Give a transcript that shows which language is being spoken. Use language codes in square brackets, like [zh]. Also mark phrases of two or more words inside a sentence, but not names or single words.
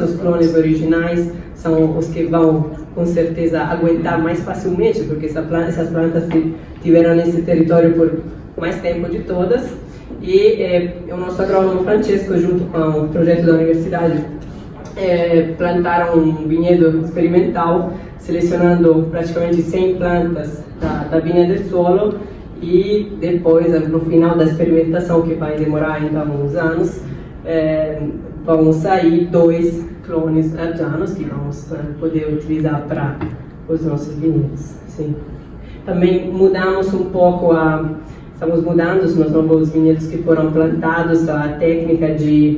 [pt] Os clones originais são os que vão, com certeza, aguentar mais facilmente, porque essas plantas tiveram nesse território por mais tempo de todas. E o nosso agrônomo Francesco, junto com o projeto da universidade, plantaram um vinhedo experimental, selecionando praticamente 100 plantas da Vinha del Sole, e depois, no final da experimentação, que vai demorar ainda uns anos, vão sair 2 clones argianos que vamos poder utilizar para os nossos vinhedos. Sim. Também mudamos um pouco estamos mudando nos novos vinhedos que foram plantados, a técnica de